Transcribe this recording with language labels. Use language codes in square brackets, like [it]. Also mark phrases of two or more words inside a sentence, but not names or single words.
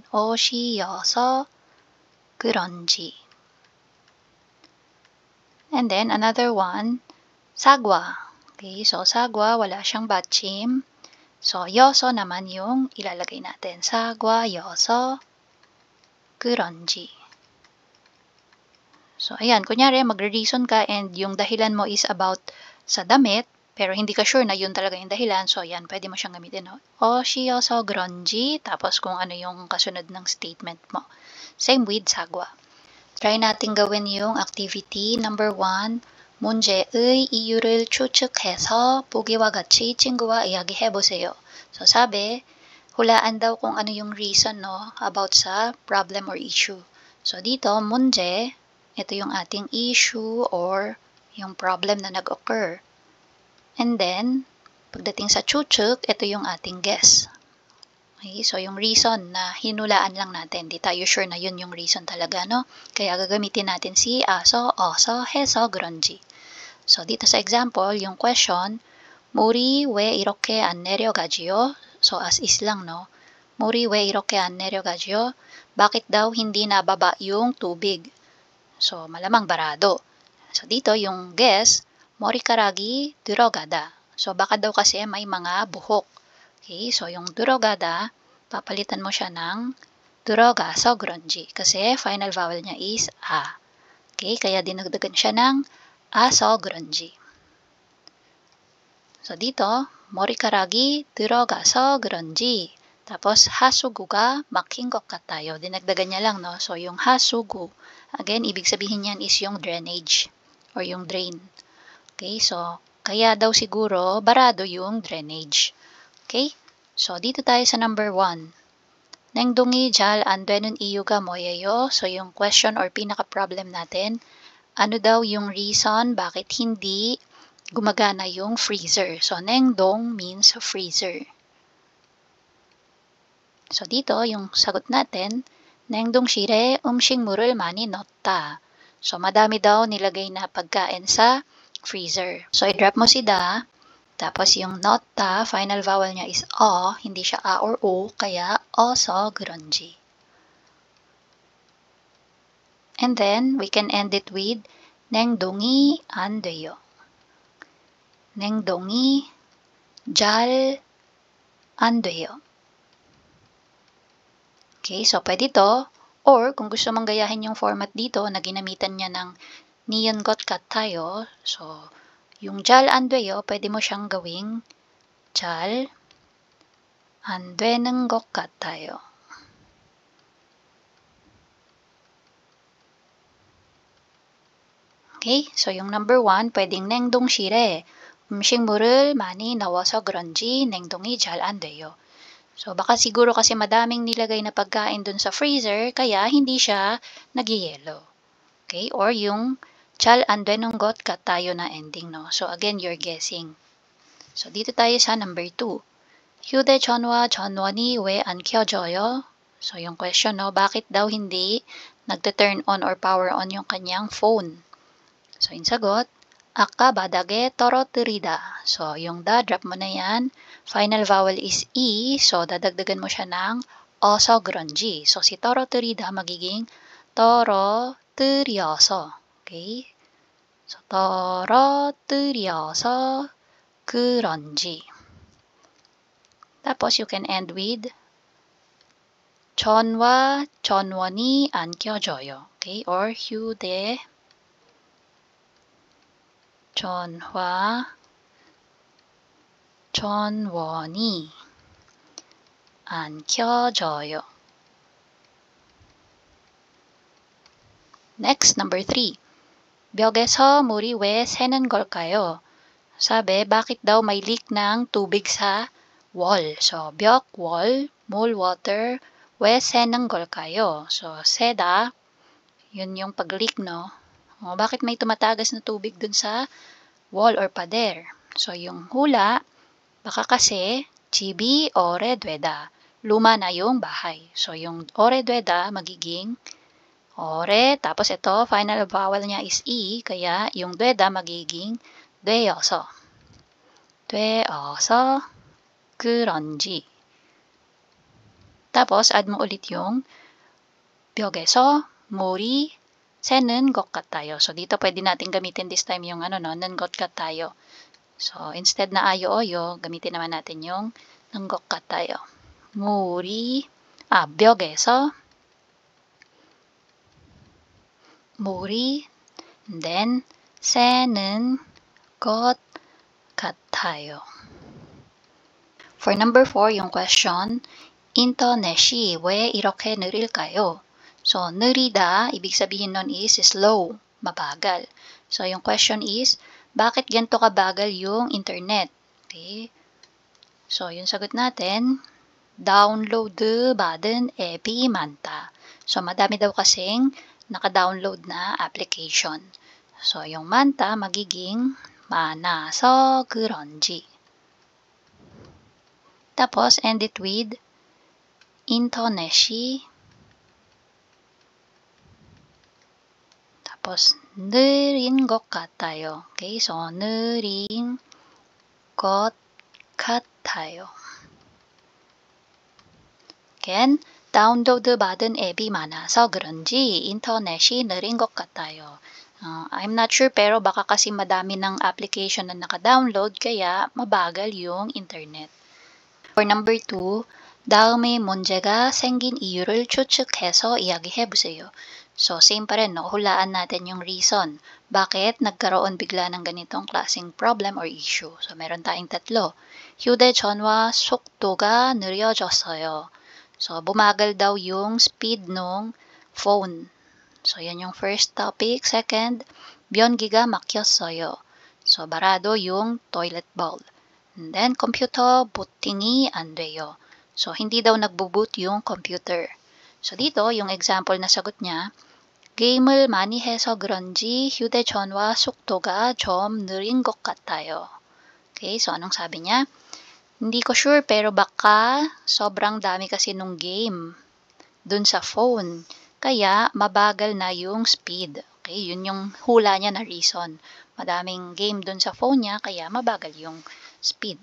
[ko] 옷이어서 그런지. [en] And then, another one, [ko] sagwa. [tl] Okay, so sagwa, wala siyang 받침. So, 여서 naman yung ilalagay natin. [ko] sagwa, 여서, 그런지. [tl] So, ayan, kunyari, magre-reason ka and yung dahilan mo is about sa damit, pero hindi ka sure na yun talaga yung dahilan. So, yan, pwede mo siyang gamitin. No? [ko] 옷이어서 그런지, [tl] tapos kung ano yung kasunod ng statement mo. [en] Same with sagwa. [tl] Try natin gawin yung activity number 1. [ko] 문제의 이유를 추측해서 보기와 같이 친구와 이야기해보세요. [tl] So, sabi, hulaan daw kung ano yung reason, no, about sa [en] problem or issue. [tl] So, dito, 문제, ito yung ating issue or yung problem na nag-occur. And then, pagdating sa 추측, ito yung ating guess. Okay, so yung reason na hinulaan lang natin, di tayo sure na yun yung reason talaga, no? Kaya gagamitin natin si aso, [ko] 어서, 해서 그런지. [tl] So dito sa example, yung question, [ko] 물이 왜 이렇게 안 내려가지요? [tl] So as is lang, no? [ko] 물이 왜 이렇게 안 내려가지요? [tl] Bakit daw hindi nababa yung tubig? So malamang barado. So dito yung guess, [ko] 머리카락이 들어가다. [tl] So baka daw kasi may mga buhok. Okay, so yung 들어가다, papalitan mo siya ng [ko] 들어가서 그런지. [tl] Kasi [en] final vowel [tl] niya is a. Okay, kaya dinagdagan siya ng [ko] a서 그런지. [tl] So dito, [ko] 머리카락이 들어가서 그런지. Tapos 하수구가 막힌 것 같아요. [tl] Dinagdagan niya lang, no? So yung 하수구, again, ibig sabihin niyan is yung [en] drainage or [tl] yung drain. Okay, so kaya daw siguro barado yung drainage. Okay, so dito tayo sa number 1. [ko] 냉동이 잘 안 되는 이유가 뭐예요? [tl] So yung question or pinaka-problem natin, ano daw yung reason bakit hindi gumagana yung freezer? So 냉동 means freezer. So dito yung sagot natin, [ko] 냉동실에 음식물을 많이 넣었다. [tl] So madami daw nilagay na pagkain sa freezer. So i-drop mo si da, tapos yung 넣었다, [en] final vowel [tl] niya is o, hindi siya a or o, kaya [ko] 어서 그런지. [en] And then we can end it with [ko] 냉동이 안 돼요. 냉동이 잘 안 돼요. [tl] Okay, so pwede to. Or kung gusto mong gayahin yung format dito na ginamitan niya ng [ko] 니은 것 같아요. [tl] So, yung [ko] 잘 안 돼요, [tl] pwede mo siyang gawing [ko] 잘 안 되는 것 같아요. [tl] Okay, so yung number 1, pwedeng [ko] 냉동실에 음식물을 많이 넣어서 그런지 냉동이 잘 안 돼요. [tl] So, baka siguro kasi madaming nilagay na pagkain dun sa freezer, kaya hindi siya nagyayelo. Okay, or yung [ko] 잘 안 되는 것 같아요 [tl] na ending, no? [en] So, again, you're guessing. So, [tl] dito tayo sa number 2. [ko] 휴대전화 전원이 왜 안 켜져요? [tl] So, yung question, no, bakit daw hindi nagte-turn on or [en] power on [tl] yung kanyang phone? So, yung sagot, [ko] 아까 바닥에 떨어뜨리다. [tl] So, yung da, drop mo na yan. [en] Final vowel is E. [tl] So, dadagdagan mo siya ng [ko] 어서 그런지. [tl] So, si 떨어뜨리다 magiging 떨어뜨려서. Okay? [ko] So, 떨어뜨려서 그런지. [tl] Tapos, [en] you can end with [ko] 전화 전원이 안 켜져요. [en] Okay? [ko] Or 휴대 전화 전원이 안 켜져요. [en] Next, number 3. [ko] 벽에서 물이 왜 새는 걸까요? [tl] Sabi, bakit daw may leak ng tubig sa wall? [en] So, 벽, wall, mole, water, [ko] 왜 새는 걸까요? [tl] So, seda, yun yung pag-leak, no? O, bakit may tumatagas na tubig dun sa wall or pader? So, yung hula, baka kasi [ko] 집이 오래되다. [tl] Luma na yung bahay. So, yung 오래되다 magiging ore, tapos ito, [en] final vowel [tl] niya is E, kaya yung 되다 magiging 되어서. [ko] 되어서 그런지. [tl] Tapos, add mo ulit yung [ko] 벽에서 물이 새는 것 같아요. [tl] So, dito pwede natin gamitin [en] this time [tl] yung [ko] 는 것 같아요. [tl] So, instead na ayo-oyo, gamitin naman natin yung ng [ko] 것 같아요. 벽에서 물이, [en] and then, [ko] 새는 것 같아요. [en] For number 4, yung question, [ko] 인터넷이 왜 이렇게 느릴까요? So, 느리다, [tl] ibig sabihin nun [en] is slow, [tl] mabagal. So, yung question is, bakit ganito kabagal yung internet? Okay? So, yung sagot natin, [ko] 다운로드 받은 앱이 많다. [tl] So, madami daw kasing naka-download na application. So, yung 많다 magiging [ko] 많아서 그런지. [tl] Tapos, [en] end it with [ko] 인터넷이 tapos, 느린 것 같아요. Okay, so, 느린 것 같아요. Again, 다운로드 받은 앱이 많아서 그런지 인터넷이 느린 것 같아요. [en] I'm not sure [tl] pero baka kasi madami ng application na naka-download kaya mabagal yung internet. [en] For number 2, [ko] 다음에 문제가 생긴 이유를 추측해서 이야기해보세요. [tl] So, same pa rin, no? Hulaan natin yung reason. Bakit nagkaroon bigla ng ganitong klaseng [en] problem or issue? [tl] So, meron tayong tatlo. [ko] 휴대전화 속도가 느려졌어요. [tl] So, bumagal daw yung speed nung phone. [en] So, [tl] yan yung [en] first topic. Second, [ko] 변기가 막혔어요. [tl] So, barado yung [en] toilet bowl. [tl] And then, [ko] computer booting이 안 돼요. [tl] So, hindi daw nagbo-boot yung computer. So, dito, yung example na sagot niya, [ko] 게임을 많이 해서 그런지 휴대전화 속도가 좀 느린 것 같아요. [tl] Okay, so anong sabi niya? Hindi ko sure pero baka sobrang dami kasi nung game dun sa phone. Kaya mabagal na yung speed. Okay, yun yung hula niya na reason. Madaming game dun sa phone niya kaya mabagal yung speed.